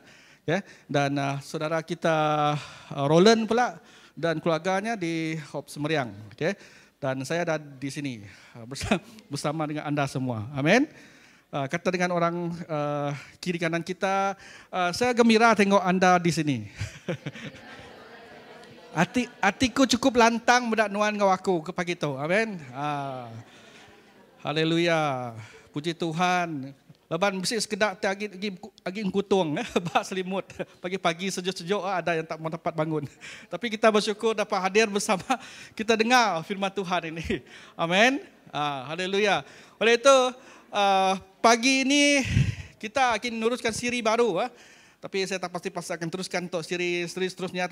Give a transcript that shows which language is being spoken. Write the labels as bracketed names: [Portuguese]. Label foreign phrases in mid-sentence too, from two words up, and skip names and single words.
[Malay] Dan saudara kita Roland pula dan keluarganya di Hope Semeriang. Dan saya ada di sini bersama dengan anda semua. Amin. Kata dengan orang kiri kanan kita, saya gembira tengok anda di sini. [Iban] Hatiku cukup lantang mendak nuan ngau aku ke pagi tu. [Malay] Amin. Haleluya. Puji Tuhan. [Iban] Leban mesti sekedar agi ngkutung bak selimut. [Malay] Pagi-pagi sejuk-sejuk ada yang tak mau dapat bangun. Tapi kita bersyukur dapat hadir bersama kita dengar firman Tuhan ini. Amin. Haleluya. Oleh itu pagi ini kita akan meneruskan siri baru. Tapi saya tak pasti akan teruskan untuk siri seterusnya.